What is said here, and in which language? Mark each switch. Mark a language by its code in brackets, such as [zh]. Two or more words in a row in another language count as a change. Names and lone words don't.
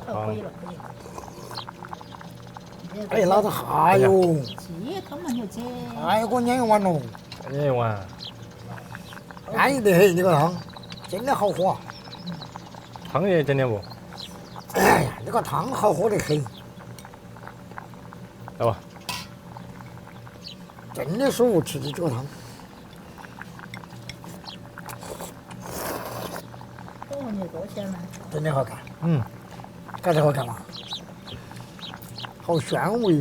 [zh] 可以了。哎，老子還有。雞湯嘛，你要吃。還有給我攆一碗喏。攆一碗。安逸得很，這個湯真的好喝。湯也整點不？哎呀，這個湯好喝得很。來吧。真的舒服，吃起这个湯。哦，你多鲜呢？真的好看，嗯，感觉好看吗？好鲜味哦！